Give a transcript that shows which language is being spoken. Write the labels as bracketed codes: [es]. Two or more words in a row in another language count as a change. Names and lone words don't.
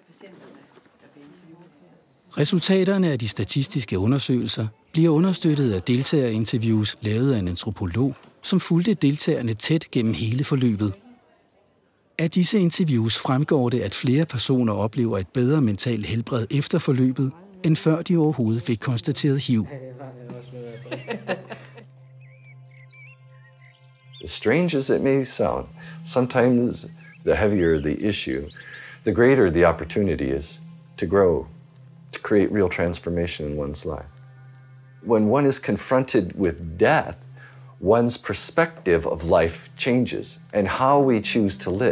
[da] Resultaterne af de statistiske undersøgelser bliver understøttet af deltagerinterviews lavet af en antropolog, som fulgte deltagerne tæt gennem hele forløbet. Af disse interviews fremgår det, at flere personer oplever et bedre mentalt helbred efter forløbet, end før de overhovedet fik konstateret HIV. [en] As strange as it may sound, sometimes the heavier the issue, the greater the opportunity is to grow, to create real transformation in one's life. When one is confronted with death, one's perspective of life changes and how we choose to live.